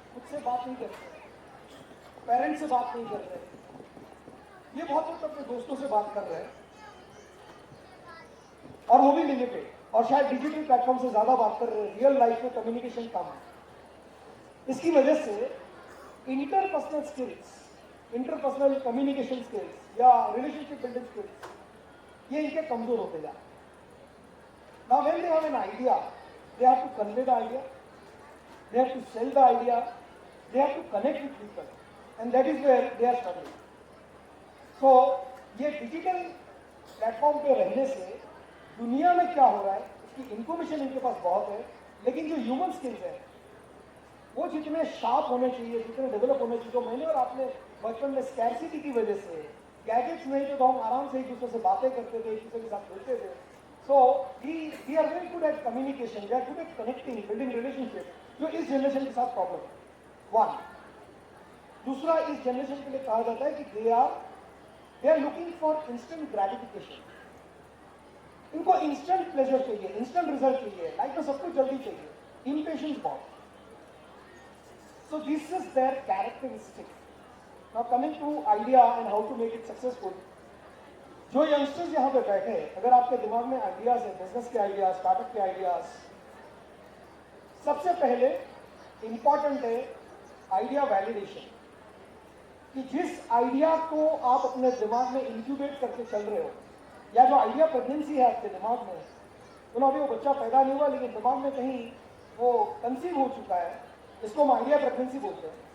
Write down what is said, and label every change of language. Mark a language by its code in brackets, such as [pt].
[hi] खुद से बात नहीं करते, पेरेंट्स से बात नहीं कर रहे, ये बहुत वक्त अपने दोस्तों से बात कर रहे हैं, और वो भी लिमिटेड, और शायद डिजिटल प्लेटफॉर्म से ज्यादा बात कर रहे हैं। रियल लाइफ में कम्युनिकेशन कम है। इसकी वजह से interpersonal skills, interpersonal communication skills या रिलेशनशिप बिल्डिंग स्किल्स ये इनके कमजोर होते जा रहे हैं। [en] Now when they have an idea, they have to convey the idea, they have to sell the idea, they have to connect with people, and that is where they are struggling. So ये digital [hi] platform पे रहने से दुनिया में क्या हो रहा है इसकी इंफॉर्मेशन इनके पास बहुत है, लेकिन जो ह्यूमन स्किल्स है वो जितने शार्प होने चाहिए, जितने डेवलप होने चाहिए, जो मैंने और आपने बचपन में स्कैर्सिटी की वजह से गैजेट्स नहीं थे तो हम आराम से एक दूसरे से बातें करते थे, एक दूसरे के साथ खेलते थे. [en] so we are very good at communication, we are good at connecting, building relationship, [hi] जो इस जनरेशन के साथ प्रॉब्लम है. वन. दूसरा, इस जनरेशन के लिए कहा जाता है कि [en] They are looking for instant gratification. [hi] इनको इंस्टेंट प्लेजर चाहिए, इंस्टेंट रिजल्ट चाहिए, लाइफ में सब कुछ जल्दी चाहिए, इम्पेशेंस बहुत. [en] So this is their characteristic. Now coming to idea and how to make it successful. [hi] जो यंगस्टर्स यहाँ पे बैठे हैं, अगर आपके दिमाग में आइडियाज है, बिजनेस के आइडियाज, स्टार्टअप के आइडियाज, सबसे पहले इंपॉर्टेंट है आइडिया वैलिडेशन. कि जिस आइडिया को आप अपने दिमाग में इंक्यूबेट करके चल रहे हो, या जो आइडिया प्रेगनेंसी है आपके दिमाग में, तो अभी वो बच्चा पैदा नहीं हुआ लेकिन दिमाग में कहीं वो कंसीव हो चुका है, इसको हम आइडिया प्रेगनेंसी बोलते हैं.